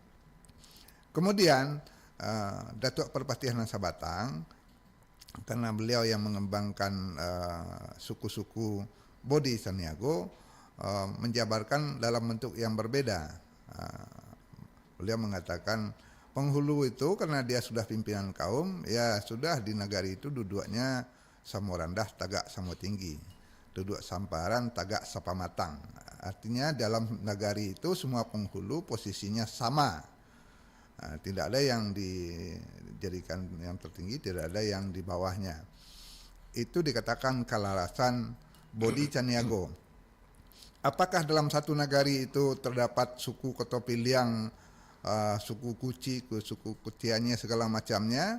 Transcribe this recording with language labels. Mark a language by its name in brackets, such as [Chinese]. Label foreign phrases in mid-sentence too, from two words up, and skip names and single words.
[Indonesian] Kemudian Datuk Perpatihan Sabatang, karena beliau yang mengembangkan suku-suku Bodi Saniago, menjabarkan dalam bentuk yang berbeda. Beliau mengatakan penghulu itu karena dia sudah pimpinan kaum, ya sudah di nagari itu duduknya [Minangkabau] samo rendah tagak samo tinggi, duduk samparan tagak sapa matang. [Indonesian] Artinya dalam nagari itu semua penghulu posisinya sama. Tidak ada yang dijadikan yang tertinggi, tidak ada yang di bawahnya. Itu dikatakan kalarasan Bodi Caniago. Apakah dalam satu nagari itu terdapat suku Koto Piliang, suku Kuci, suku Kutianya, segala macamnya?